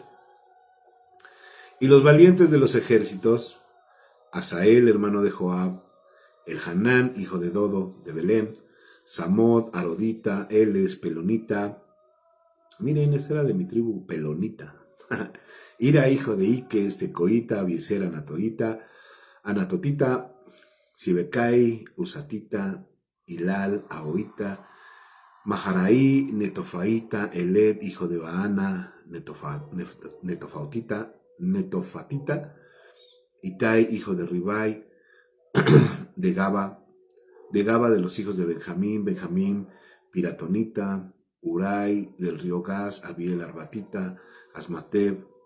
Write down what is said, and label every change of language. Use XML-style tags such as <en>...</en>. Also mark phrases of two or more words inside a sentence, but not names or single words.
<es>Y los valientes de los ejércitos, Asael, hermano de Joab, el Hanán, hijo de Dodo, de Belén, Samot, Arodita, Eles, Pelonita. Miren, esta era de mi tribu, Pelonita. Ira, hijo de Iques, de Coita, Abiezer, Anatotita, Sibecai, Usatita, Hilal, Ahoita, Maharaí, Netofaita, Eled, hijo de Baana, Netofatita, Itai, hijo de Ribai, de Gaba de los hijos de Benjamín, Piratonita, Urai, del río Gaz, Abiel, Arbatita, Asmateb,</es>